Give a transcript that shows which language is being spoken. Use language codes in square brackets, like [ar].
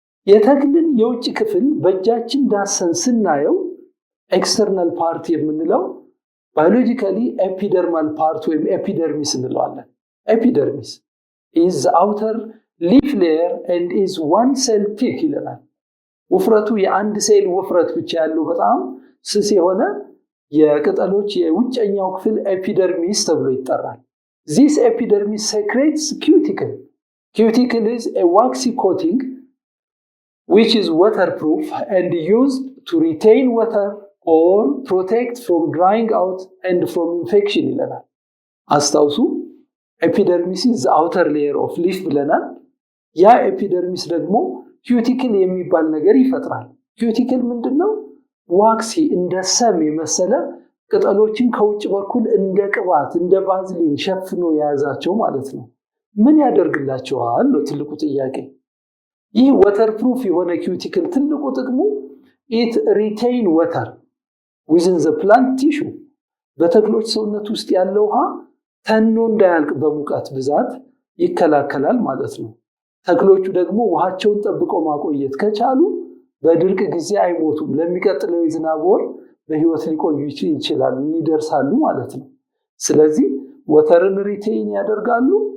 [am] የተክልን የውጭ ክፍል በእጃችን ዳሰን ስናየው ኤክስተርናል ፓርት የምንለው ባዮሎጂካሊ ኤፒደርማል ፓርት ወይም ኤፒደርሚስ እንለዋለን። ኤፒደርሚስ [en] is the outer leaf layer and is one cell thick [am] ይለናል። ውፍረቱ የአንድ ሴል ውፍረት ብቻ ያለው በጣም ስስ የሆነ የቅጠሎች የውጨኛው ክፍል ኤፒደርሚስ ተብሎ ይጠራል። [en] This epidermis secretes cuticle. Cuticle is a waxy coating which is waterproof and used to retain water or protect from drying out and from infection [am] ይለናል። አስታውሱ ኤፒደርሚስ [en] is the outer layer of leaf [am] ብለናል። ያ ኤፒደርሚስ ደግሞ ኪዩቲክል የሚባል ነገር ይፈጥራል። ኪዩቲክል ምንድነው? ዋክሲ እንደ ሰም የመሰለ ቅጠሎችን ከውጭ በኩል እንደ ቅባት እንደ ቫዝሊን ሸፍኖ የያዛቸው ማለት ነው። ምን ያደርግላቸዋል ነው ትልቁ ጥያቄ። ይህ ወተርፕሩፍ የሆነ ኪዩቲክል ትልቁ ጥቅሙ [en] it retain water within the plant tissue [am] በተክሎች ሰውነት ውስጥ ያለው ውሃ ተኖ እንዳያልቅ በሙቀት ብዛት ይከላከላል ማለት ነው። ተክሎቹ ደግሞ ውሃቸውን ጠብቀው ማቆየት ከቻሉ በድርቅ ጊዜ አይሞቱም። ለሚቀጥለው የዝናብ ወር በህይወት ሊቆዩ ይችላሉ፣ ይደርሳሉ ማለት ነው። ስለዚህ ወተርን ሪቴይን ያደርጋሉ።